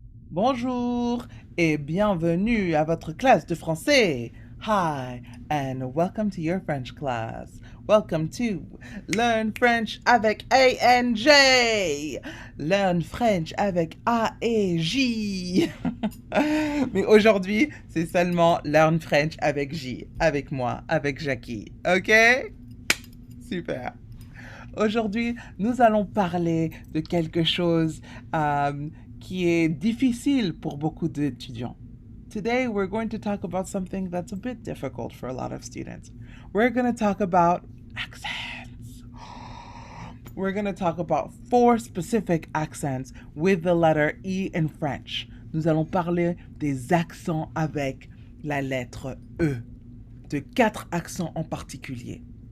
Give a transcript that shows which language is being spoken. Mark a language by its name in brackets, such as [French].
[French] Bonjour et bienvenue à votre classe de français. [English] Hi and welcome to your French class. Welcome to Learn French avec ANJ. Learn French avec A et J. [French] Mais aujourd'hui, c'est seulement Learn French avec J, avec moi, avec Jackie. OK? Super. Aujourd'hui, nous allons parler de quelque chose qui est difficile pour beaucoup d'étudiants. [English] Today, we're going to talk about something that's a bit difficult for a lot of students. We're going to talk about accents. We're going to talk about 4 specific accents with the letter E in French. [French] Nous allons parler des accents avec la lettre E, de 4 accents en particulier.